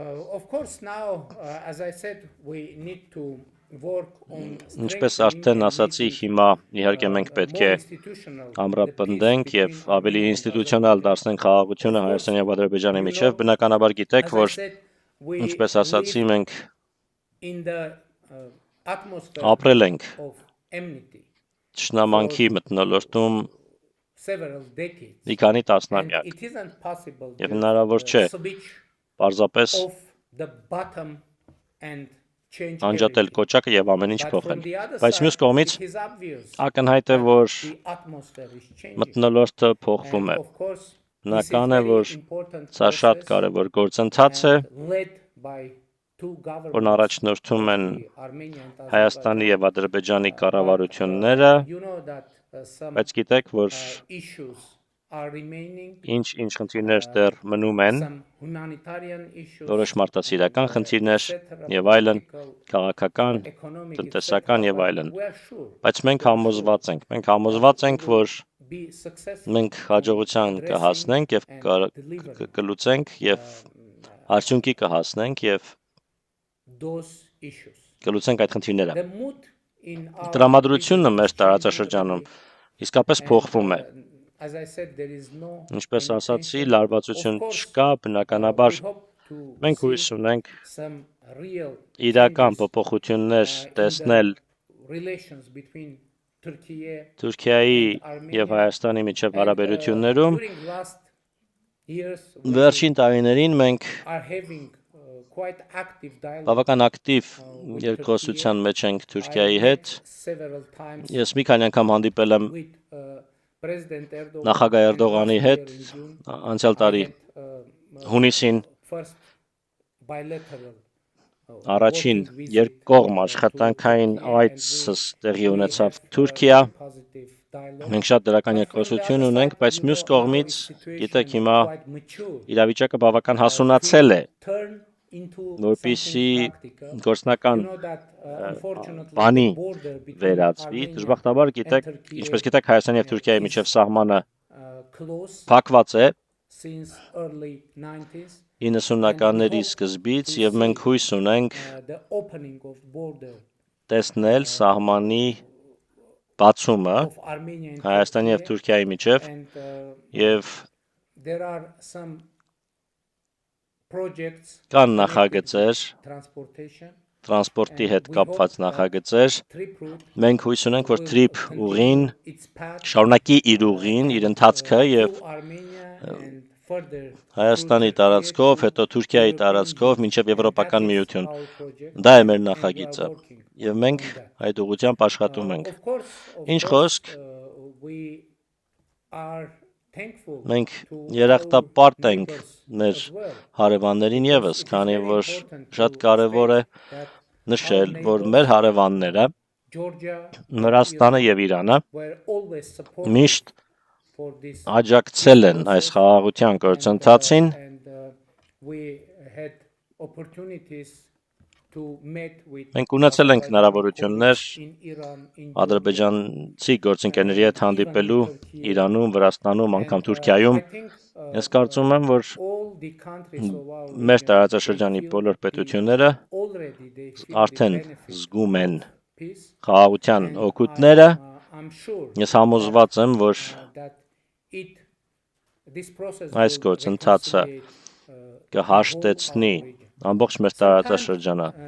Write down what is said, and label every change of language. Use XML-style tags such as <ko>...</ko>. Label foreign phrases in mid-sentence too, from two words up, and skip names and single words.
<hy>Ինչպես արդեն ասացի, հիմա իհարկե մենք պետք է ամրապնդենք եւ ավելի ինստիտուցիոնալ դարձնենք խաղաղությունը Հայաստանի եւ Ադրբեջանի միջեւ։ Բնականաբար գիտեք, որ ինչպես ասացի, մենք ապրել ենք Թշնամանքի մթնոլորտում</hy> <en>several decades.</en> <hy>մի քանի</hy> <en>And</en> <hy>տասնամյակ</hy> <en>it isn't possible</en> <hy>եւ</hy> <en>to</en> <hy>հնարավոր չէ</hy> <en>switch</en> <hy>պարզապես</hy> <en>off the bottom and change</en> <hy>անջատել</hy> <en>everything.</en> <hy>կոճակը եւ ամեն ինչ</hy> <en>But</en> <hy>փոխել։</hy> <en>from the other</en> <hy>Բայց</hy> <en>side,</en> <hy>մյուս կողմից</hy> <en>it is obvious</en> <hy>ակնհայտ է,</hy> <en>that</en> <hy>որ</hy> <en>the atmosphere is changing.</en> <hy>մթնոլորտը փոխվում է։</hy> <en>And of course, this is</en> <hy>Բնական է,</hy> <en>very</en> <hy>որ</hy> <en>important</en> <hy>սա շատ</hy> <en>process</en> <hy>կարևոր գործընթաց է,</hy> <en>and led by two</en> <hy>որն</hy> <en>governments,</en> <hy>առաջնորդում են</hy> <en>the Armenia and</en> <hy>Հայաստանի Azerbaijan. եւ Ադրբեջանի</hy> <en>But,</en> <hy>կառավարությունները,</hy> <en>you know that some</en> <hy>բայց գիտեք, որ</hy> <en>issues are remaining,</en> <hy>ինչ խնդիրներ դեռ մնում են,</hy> <en>some humanitarian issues,</en> <hy>որոշ մարդասիրական խնդիրներ</hy> <en>etc.,</en> <hy>եւ այլն,</hy> <en>political,</en> <hy>քաղաքական,</hy> <en>economic,</en> <hy>տնտեսական</hy> <en>etc.</en> <hy>եւ այլն։</hy> <en>We are sure</en> <hy>Բայց մենք համոզված ենք, որ</hy> <en>be successful</en> <hy>մենք հաջողության</hy> <en>in</en> <hy>կհասնենք եւ</hy> <en>addressing and delivering</en> <hy>կլուծենք եւ արդյունքի կհասնենք եւ</hy> <en>those issues.</en> <hy>կլուծենք այդ խնդիրները։</hy> <en>The mood in our</en> <hy>Տրամադրությունը</hy> <en>region</en> <hy>մեր</hy> <en>is</en> <hy>տարածաշրջանում</hy> <en>changing</en> <hy>իսկապես</hy> <en>and,</en> <hy>փոխվում է։</hy> <en>as I said, there is no</en> <hy>Ինչպես</hy> <en>any</en> <hy>ասացի,</hy> <en>tension.</en> <hy>լարվածություն</hy> <en>Of course,</en> <hy>չկա, բնականաբար</hy> <en>we hope to</en> <hy>մենք</hy> <en>see</en> <hy>հույս ունենք</hy> <en>some real</en> <hy>իրական</hy> <en>changes,</en> <hy>փոփոխություններ</hy> <en>in the</en> <hy>տեսնել</hy> <en>relations between Turkey</en> <hy>Թուրքիայի</hy> <en>and Armenia.</en> <hy>եւ Հայաստանի միջև</hy> <en>And,</en> <hy>հարաբերություններում։</hy> <en>during last years, we</en> <hy>Վերջին տարիներին մենք</hy> <en>are having quite active dialogue.</en> <hy>բավական ակտիվ երկխոսության մեջ ենք Թուրքիայի հետ։</hy> <en>Several times</en> <hy>Ես մի քանի անգամ հանդիպել եմ</hy> <en>with President Erdogan</en> <hy>նախագահ</hy> <en>and</en> <hy>Էրդողանի</hy> <en>last</en> <hy>հետ</hy> <en>year in June,</en> <hy>անցյալ տարի</hy> <en>I had,</en> <hy>հունիսին</hy> <en>first bilateral</en> <hy>առաջին</hy> <en>working visit,</en> <hy>երկկողմ</hy> <en>to</en> <hy>աշխատանքային</hy> <en>Turkey, and</en> <hy>այցս տեղի</hy> <en>we</en> <hy>ունեցավ</hy> <en>have,</en> <hy>Թուրքիա։</hy> <en>positive dialogue.</en> <hy>Մենք շատ դրական</hy> <en>But from the</en> <hy>երկխոսություն</hy> <en>other</en> <hy>ունենք,</hy> <en>side,</en> <hy>բայց</hy> <en>you</en> <hy>մյուս</hy> <en>know,</en> <hy>կողմից</hy> <en>our situation</en> <hy>գիտեք</hy> <en>is</en> <hy>հիմա</hy> <en>quite mature,</en> <hy>իրավիճակը բավական</hy> <en>to</en> <hy>հասունացել է,</hy> <en>turn into</en> <hy>որպեսզի</hy> <en>something practical.</en> <hy>գործնական</hy> <en>You know that, unfortunately,</en> <hy>բանի</hy> <en>the border between</en> <hy>վերածվի։ Armenia Դժբախտաբար գիտեք,</hy> <en>and Turkey,</en> <hy>ինչպես գիտեք, Հայաստանի եւ Թուրքիայի</hy> <en>is,</en> <hy>միջև սահմանը</hy> <en>close</en> <hy>փակված է</hy> <en>since early 90s.</en> <hy>90-ականների սկզբից եւ մենք հույս ունենք</hy> <en>The opening of border</en> <hy>տեսնել սահմանի բացումը</hy> <en>of Armenia and</en> <hy>Հայաստանի եւ Turkey, Թուրքիայի միջև</hy> <en>and</en> <hy>եւ</hy> <en>there are some projects</en> <hy>կան</hy> <en>connected</en> <hy>նախագծեր,</hy> <en>with transportation,</en> <hy>տրանսպորտի հետ</hy> <en>we</en> <hy>կապված</hy> <en>hope that</en> <hy>նախագծեր։</hy> <en>trip route</en> <hy>Մենք հույս ունենք, որ</hy> <en>will TRIP continue</en> <hy>ուղին</hy> <en>its path,</en> <hy>շարունակի իր ուղին, իր ընթացքը եւ</hy> <en>through Armenia and further</en> <hy>Հայաստանի</hy> <en>through</en> <hy>տարածքով, Turkey հետո Թուրքիայի</hy> <en>to</en> <hy>տարածքով</hy> <en>European</en> <hy>մինչև</hy> <en>Union.</en> <hy>Եվրոպական</hy> <en>And that is</en> <hy>միություն։</hy> <en>our project,</en> <hy>Դա է մեր</hy> <en>and we are</en> <hy>նախագիծը</hy> <en>working</en> <hy>եւ մենք</hy> <en>on that.</en> <hy>այդ ուղղությամբ աշխատում ենք։</hy> <en>Of</en> <hy>Ինչ</hy> <en>course,</en> <hy>խոսք,</hy> <en>we are thankful</en> <hy>մենք</hy> <en>to</en> <hy>երախտապարտ</hy> <en>our</en> <hy>ենք</hy> <en>neighbors</en> <hy>մեր</hy> <en>as well.</en> <hy>հարևաններին եւս,</hy> <en>It is</en> <hy>քանի</hy> <en>very</en> <hy>որ</hy> <en>important</en> <hy>շատ</hy> <en>to</en> <hy>կարեւոր է</hy> <en>state that</en> <hy>նշել,</hy> <en>our</en> <hy>որ</hy> <en>neighbors,</en> <hy>մեր հարևանները Georgia, Վրաստանը եւ Իրանը</hy> <en>were always supportive</en> <hy>միշտ</hy> <en>for this</en> <hy>աջակցել են այս խաղաղության գործընթացին</hy> <en>and we had opportunities to meet with</en> <hy>Մենք ունեցել ենք հնարավորություններ</hy> <en>in Iran, in</en> <hy>ադրբեջանցի գործընկերների հետ հանդիպելու Իրանում, Վրաստանում, անգամ Թուրքիայում։ Ես կարծում եմ, որ մեր տարածաշրջանի բոլոր պետությունները արդեն զգում են խաղաղության օգուտները։ Ես համոզված եմ, որ այս գործընթացը կհաշտեցնի ամբողջ մեր տարածաշրջանը։</hy>